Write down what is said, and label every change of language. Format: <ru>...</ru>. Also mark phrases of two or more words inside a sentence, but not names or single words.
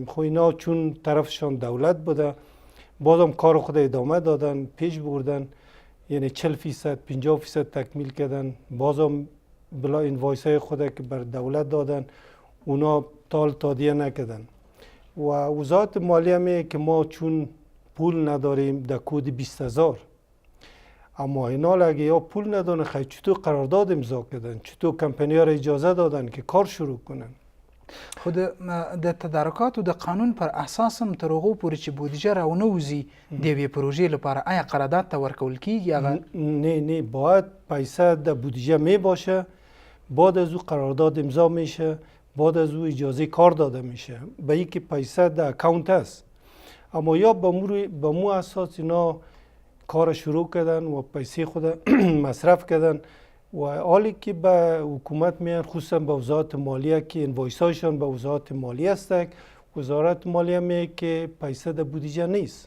<fa>خب اینا چون طرفشان دولت بوده بازم کار خود ادامه دادن، پیش بردن، یعنی 40% 50% تکمیل کردن، بازم بلا اینوایس های خود که بر دولت دادن اونا تادیه نکردن. و وزارت مالیه میگه که ما چون پول نداریم در کد 20000. اما اینا اگه یا پول ندارن خیلی چطور قرارداد امضا کردن، چطور کمپنی‌ها را اجازه دادن که کار شروع کنن؟</fa> <ps>خود د تدارکات و د قانون پر اساس هم تر هغو پورې چې بودیجه راونوځي د یوې پروژې لپاره آیا قرارداد ته ورکول کیږي؟</ps> <fa>نه باید پیسه در بودیجه می باشه، بعد از او قرارداد امضا میشه، بعد از او اجازه کار داده میشه، به اینکه پیسه در اکانت است. اما یا به مو اساس اینا کار شروع کردن و پیسه خود مصرف کردن و حالی که به حکومت میان، خصوصا به وزارت مالیه که انوایس هایشان به وزارت مالیه است، وزارت مالیه میگه که پیسه در بودجه نیست.</fa>